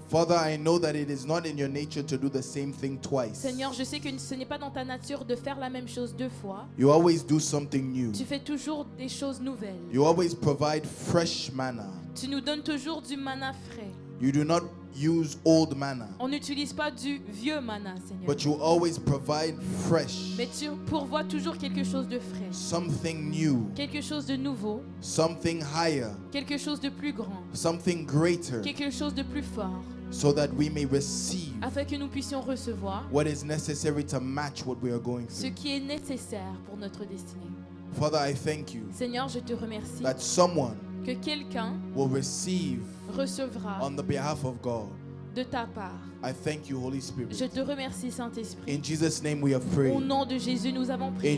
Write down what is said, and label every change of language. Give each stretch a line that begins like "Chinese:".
English: Father, I know that it is not in your nature to do the same thing twice.
French: Seigneur, je sais que ce n'est pas dans ta nature de faire la même chose deux fois.
English: You always do something new.
French: Tu fais toujours des choses nouvelles.
English: You always provide fresh manna.
French: Tu nous donnes toujours du manna frais.
English: You do not use old manna,
French: On n'utilise pas du vieux manna, Seigneur.
English: but you always provide fresh,
French: Mais tu pourvois toujours quelque chose de frais,
English: something new,
French: quelque chose de nouveau,
English: something higher,
French: quelque chose de plus grand,
English: something greater,
French: quelque chose de plus fort,
English: so that we may receive
French: afin que nous puissions recevoir
English: what is necessary to match what we are going
French: ce
English: through.
French: qui est nécessaire pour notre destinée.
English: Father, I thank you
French: Seigneur, je te remercie
English: that someone
French: que quelqu'un
English: will receive
French: recevra
English: on the behalf of God.
French: de ta part.
English: I thank you, Holy
French: Je
English: Spirit.
French: te remercie, Saint-Esprit.
English: In Jesus' name we have
French: Au
English: prayed.
French: nom de Jésus, nous avons prié.